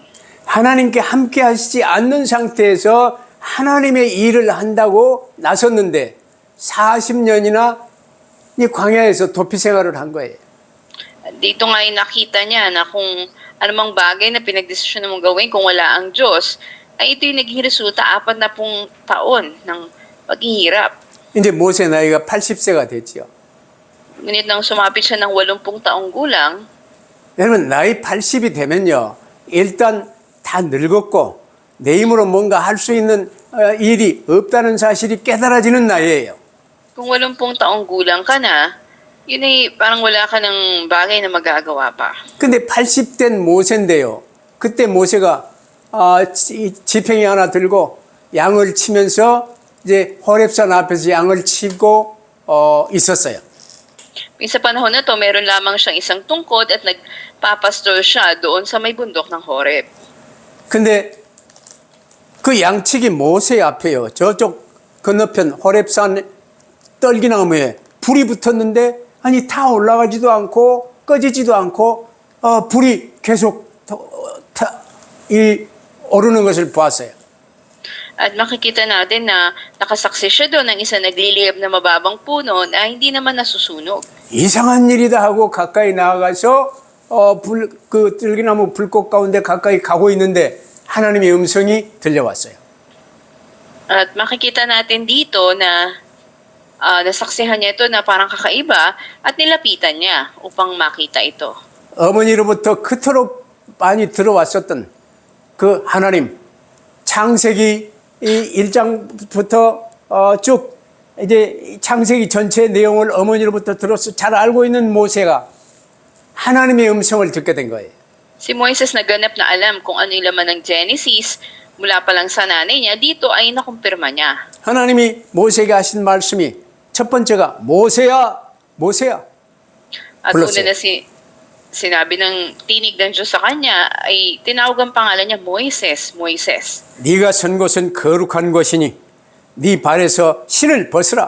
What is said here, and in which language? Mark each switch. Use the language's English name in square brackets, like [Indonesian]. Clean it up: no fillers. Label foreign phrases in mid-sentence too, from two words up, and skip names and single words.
[Korean] 하나님께 함께 하시지 않는 상태에서 하나님의 일을 한다고 나섰는데 40년이나 이 광야에서 도피 생활을 한 거예요. [Filipino] Dito nga ay nakita niya na kung anumang bagay na pinagdesisyon mong gawin kung wala ang Diyos, ay ito'y naging resulta 40 taon ng paghihirap. [Korean] 이제 모세 나이가 80세가 됐죠. [Filipino] Ngunit nang sumapit siya ng 80 taong gulang, [Korean] 여러분 나이 80이 되면요. 일단 다 늙었고 내 힘으로 뭔가 할 수 있는 일이 없다는 사실이 깨달아지는 나이예요. [Filipino] kung 80 taong gulang ka na, yun ay parang wala ka ng bagay na magagawa pa. [Korean] 근데 80된 모세인데요. 그때 모세가 지팡이 하나 들고 양을 치면서 이제 호렙산 앞에서 양을 치고 있었어요. [Filipino] Sa panahon na to, meron lamang siyang isang tungkod at nagpapastor siya doon sa may bundok ng Horeb. [Korean] 근데 그 양치기 모세 앞에요. 저쪽 건너편 호렙산 떨기나무에 불이 붙었는데 아니 다 올라가지도 않고 꺼지지도 않고 불이 계속 오르는 것을 보았어요. [Filipino] At makikita natin na nakasaksi siya doon ng isang nagliliyab na mababang puno na hindi naman nasusunog. [Korean] 이상한 일이다 하고 가까이 나아가서 그 들기나무 불꽃 가운데 가까이 가고 있는데 하나님의 음성이 들려왔어요. [Filipino] At makikita natin dito na nasaksihan niya ito na parang kakaiba at nilapitan niya upang makita ito. [Korean] 어머니로부터 그토록 많이 들어왔었던 그 하나님 창세기 1장부터 쭉 이제 창세기 전체 내용을 어머니로부터 들어서 잘 알고 있는 모세가 하나님의 음성을 듣게 된 거예요. [Filipino] Si Moises naganap na alam kung ano yung laman ng Genesis mula pa lang sa nanay niya, dito ay nakumpirma niya. [Korean] 하나님이 모세에게 하신 말씀이 첫 번째가 모세야, 모세야. [Filipino] At [Korean] 불렀어요. [Filipino] una na sinabi ng tinig ng Diyos sa kanya ay tinawag ang pangalan niya Moises, Moises. [Korean] 네가 선 곳은 거룩한 곳이니 네 발에서 신을 벗으라.